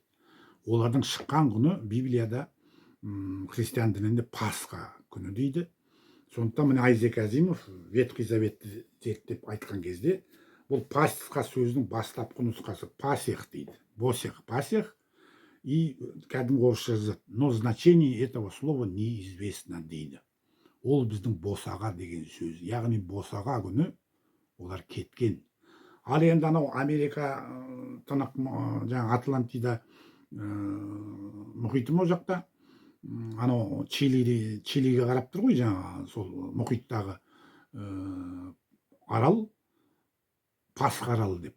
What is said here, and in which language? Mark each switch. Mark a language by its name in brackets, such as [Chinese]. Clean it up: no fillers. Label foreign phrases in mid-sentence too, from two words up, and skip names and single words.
[Kazakh] Олардың шыққан күні Библияда христиан дінінде Пасха күні дейді. Сондықтан міне Айзек Азимов Ветхий Заветті зерттеп айтқан кезде бұл Пасха сөзінің бастапқы нұсқасы пасех дейді. Босех, пасех. И кәдімгі орысша жазады, [Russian] но значение этого слова неизвестно дейді. [Kazakh] Ол біздің босаға деген сөз. Яғни босаға күні олар кеткен. Ал енді анау Америка тынық, жаңа Атлантида мұхиты ма ол жақта, анау Чилиге қарап тұр ғой, жаңа сол мұхиттағы арал, Пасха аралы деп.